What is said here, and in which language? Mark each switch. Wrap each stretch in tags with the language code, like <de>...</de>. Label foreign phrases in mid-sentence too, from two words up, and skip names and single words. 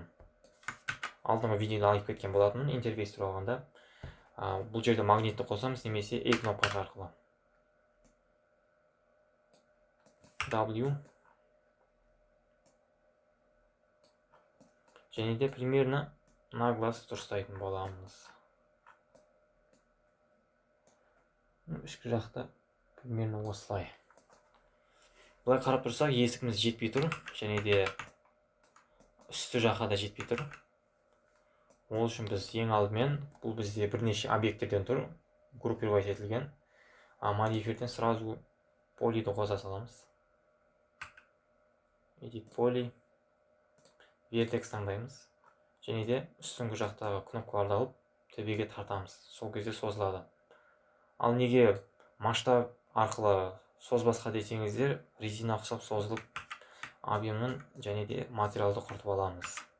<kk>Алдыңғы видеода айтып кеткен болатынмын интерфейс туралы. Бұл жерде магнитті қосамыз, немесе E кнопкасы арқылы. W. Және де</kk> <ru>примерно на глаз</ru> <kk>дұрыстайтын боламыз. Ішкі жақта примерно осылай. Бұлай қарап тұрсақ, есігіміз жетпей тұр, және де үсті жаққа да жетпей тұр. Ол үшін біз ең алдымен, бұл бізде бірнеше объекттерден тұр, группировать етілген. Модифирден сразу полиді қоса саламыз.</kk> <en>Edit poly, vertex таңдаймыз.</en> <kk>Және де үстіңгі жақтағы кнопкаларды алып, төбеге тартамыз. Сол кезде созылады. Ал неге масштаб арқылы созбасқа десеңіздер, резина ұқсап созылып, объемнан және де материалды құртып аламыз.</kk>